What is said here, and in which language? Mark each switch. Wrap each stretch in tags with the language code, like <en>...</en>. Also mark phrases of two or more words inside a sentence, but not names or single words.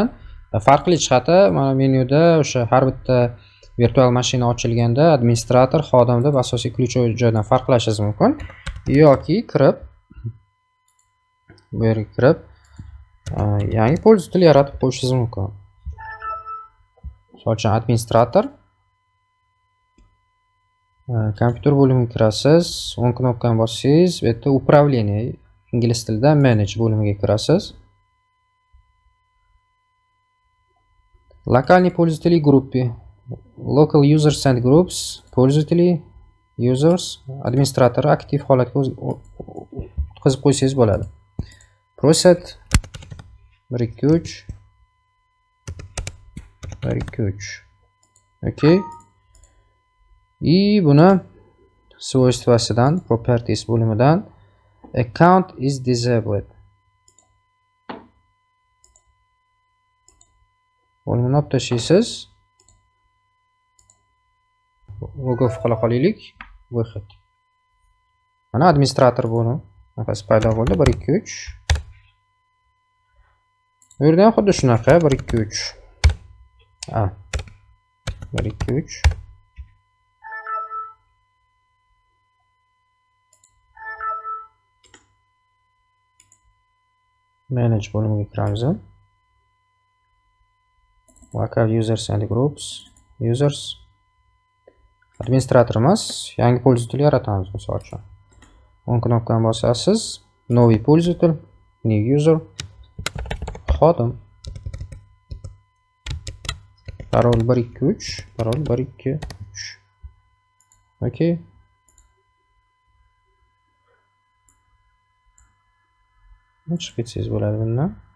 <uz>Farqli jihati mana menyuda o'sha har bitta virtual mashina ochilganda administrator, xodim deb asosiy ключевой joydan farqlashingiz mumkin yoki kirib bu yerga kirib yangi pользователь yaratib qo'yishingiz mumkin. Misol uchun administrator kompyuter bo'limiga kirasiz, o'ng knopkani bossangiz, bu yerda управление, ingliz tilida manage bo'limiga kirasiz.</uz> <ru>Локальные пользователи группы,</ru> <en>local users and groups,</en> <uz>пользователи users administrator aktiv holatga o'tkazib qo'ysangiz bo'ladi. Proset 123 okey. Buni svoystvasidan properties bo'limidan</uz> <en>account is disabled</en> <uz>bo'limini olib tashlaysiz. Logov qila qolaylik. Выход. Mana administrator bo'lim nafas paydo bo'ldi. 1 2 3. Bu yerda ham xuddi shunaqa 1 2 3. 1 2 3. Manage bo'limiga kiramiz.</uz> <en>Local users and groups.</en> <uz>Users administrator emas, yangi pользователь yaratamiz misol uchun. On knopkani bosasiz,</uz> <ru>новый пользователь,</ru> <en>new user,</en> <uz>xodim. Parol 1 2 3, parol 1 2 3. Okey. Chiqib ketsangiz bo'ladi bundan.</uz>